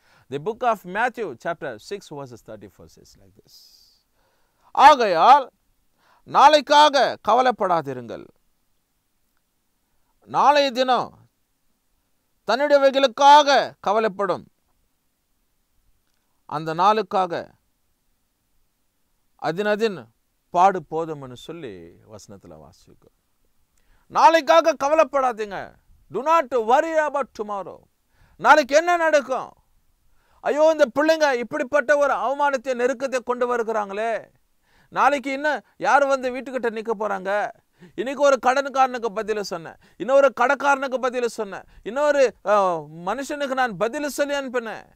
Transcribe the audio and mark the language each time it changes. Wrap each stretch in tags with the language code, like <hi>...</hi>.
<en>The book of Matthew chapter 6 verses 34 says like this.</en> <ta>ஆகையால் நாளைக்காக கவலைப்படாதிருங்கள், நாளைய தினம் தன்னுடையவைகளுக்காக கவலைப்படும் அந்த நாளுக்காக அதின் பாடு போதும்னு சொல்லி வசனத்தில் வாசிக்கும். நாளைக்காக கவலைப்படாதீங்க.</ta> <en>Do not worry about tomorrow.</en> <ta>நாளைக்கு என்ன நடக்கும்? ஐயோ, இந்த பிள்ளைங்க இப்படிப்பட்ட ஒரு அவமானத்தை நெருக்கத்தை கொண்டு வருகிறாங்களே, நாளைக்கு இன்னும் யார் வந்து வீட்டுக்கிட்ட நிற்க போகிறாங்க? இன்னைக்கு ஒரு கடன்காரனுக்கு பதில் சொன்னேன், இன்னொரு கடைக்காரனுக்கு பதில் சொன்னேன், இன்னொரு மனுஷனுக்கு நான் பதில் சொல்லி அனுப்பினேன்.</ta>